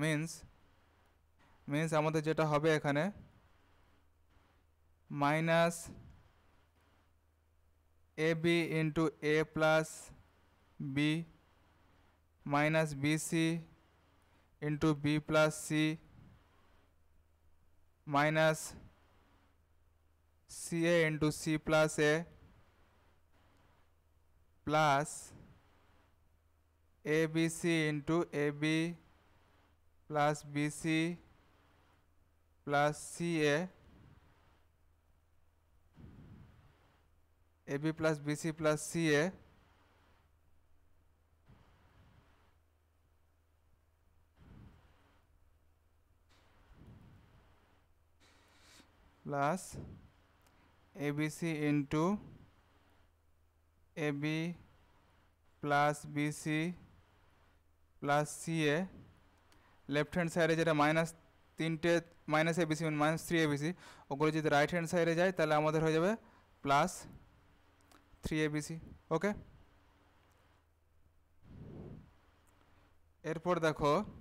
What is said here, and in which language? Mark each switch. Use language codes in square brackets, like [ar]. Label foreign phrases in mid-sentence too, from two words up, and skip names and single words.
[en] মিন্স [bn] আমাদের যেটা হবে এখানে [en] minus a b into a plus b minus bc into b plus c মাইনাস CA into C plus A plus ABC into AB plus BC plus CA AB plus BC plus CA plus ABC into AB plus BC plus CA left hand side [bn] যেটা মাইনাস তিনটে [en] minus abc [bn] মানে [en] minus three abc [bn] ওগুলো যদি [en] right hand side [bn] যায় তাহলে আমাদের হয়ে যাবে [en] plus three abc [bn] ওকে এরপর দেখো